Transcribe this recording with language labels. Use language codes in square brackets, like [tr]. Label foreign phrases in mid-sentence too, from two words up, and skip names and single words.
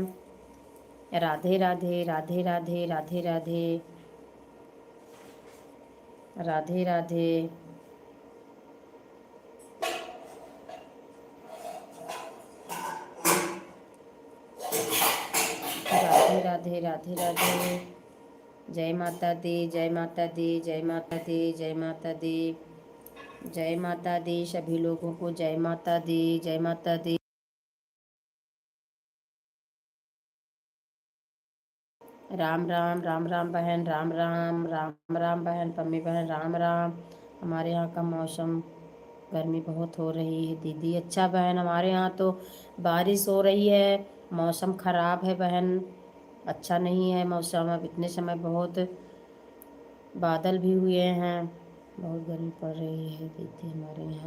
[hi] राधे राधे राधे राधे राधे राधे राधे राधे राधे राधे राधे राधे। जय माता दी, जय माता दी, जय माता दी, जय माता दी, जय माता दी। सभी लोगों को जय माता दी, जय माता दी। राम राम, राम राम बहन, राम राम, राम राम बहन, पम्मी बहन, राम राम। हमारे यहाँ का मौसम, गर्मी बहुत हो रही है दीदी। अच्छा बहन, हमारे यहाँ तो बारिश हो रही है। मौसम ख़राब है बहन, अच्छा नहीं है मौसम। अब इतने समय बहुत बादल भी हुए हैं, बहुत गर्मी पड़ रही है दीदी हमारे यहाँ।